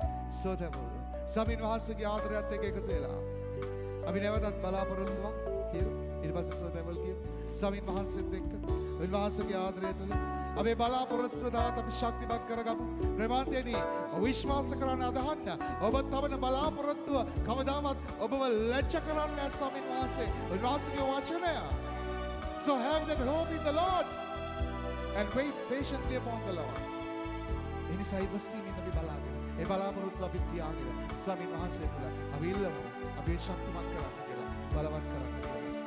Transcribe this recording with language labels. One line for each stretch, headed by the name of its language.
Sinhala: සෝතවුල් ස්වාමීන් වහන්සේගේ ආදරයත් එක්ක එකතු වෙලා අපි නැවතත් බලාපොරොත්තුවක් කියමු. ඊට පස්සේ සෝතවුල් කියමු. ස්වාමීන් වහන්සේත් එක්ක උන්වහන්සේගේ ආදරය තුළ අපේ බලාපොරොත්තුව තවත් අපි ශක්තිමත් කරගමු. ප්‍රමාන්තේනි විශ්වාස කරන්න අදහන්න ඔබ තවන බලාපොරොත්තුව කවදාවත් ඔබව ලැජ්ජ කරන්නේ නැහැ ස්වාමීන් වහන්සේ. උන්වහන්සේගේ වචනය.
English: So have that hope in the Lord and wait patiently upon the Lord.
Sinhala: එනිසා ඉවසීමෙන් අපි බලාගෙන ඒ බලාපොරොත්තු අපි තියාගෙන ස්වාමීන් වහන්සේ තුළ අපි ඉල්ලමු. අපි ශක්තිමත් කරන්න කියලා බලවත් කරන්න කියලා.